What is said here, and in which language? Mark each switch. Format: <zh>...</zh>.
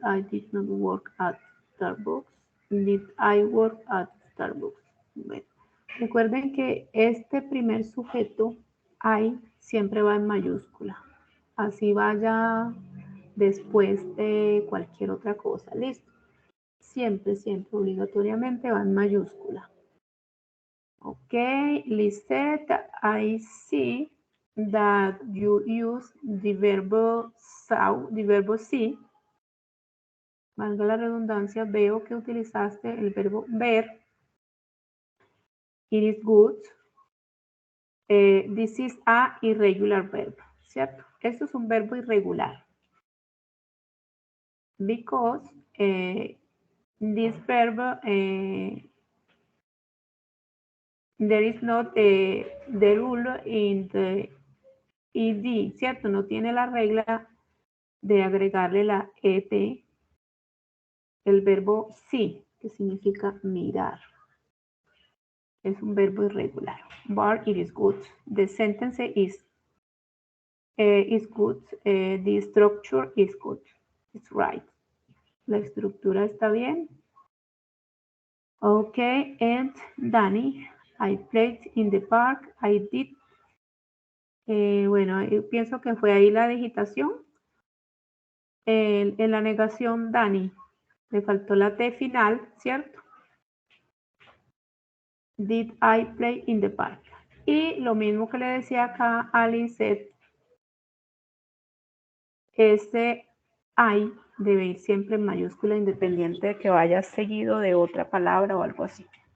<en>I did not work at Starbucks. Did I work at Starbucks?</en> <es>Bueno, recuerden que este primer sujeto, I, siempre va en mayúscula. Así vaya después de cualquier otra cosa. ¿Listo? Siempre, siempre, obligatoriamente va en mayúscula.</es> <en>Ok, Lisette, I see that you use the verbo see.</en> <es>Valga la redundancia, veo que utilizaste el verbo ver. It is good.</es> <en>This is a irregular verb, ¿cierto? Esto es un verbo irregular. Because this verb, there is not the rule in the ed, ¿cierto?</en> <es>No tiene la regla de agregarle la ed, el verbo see, que significa mirar.</es> <en>Es un verbo irregular. But it is good. The sentence is good. The structure is good. It's right.</en> <es>La estructura está bien.</es> <en>Okay, and Danny, I played in the park. I did.</en> <es>Bueno, pienso que fue ahí la digitación. En la negación, Dani, le faltó la T final, ¿cierto? Did I play in the park? Y lo mismo que le decía acá a Lisette, ese I debe ir siempre en mayúscula independiente de que vaya seguido de otra palabra o algo así.</es>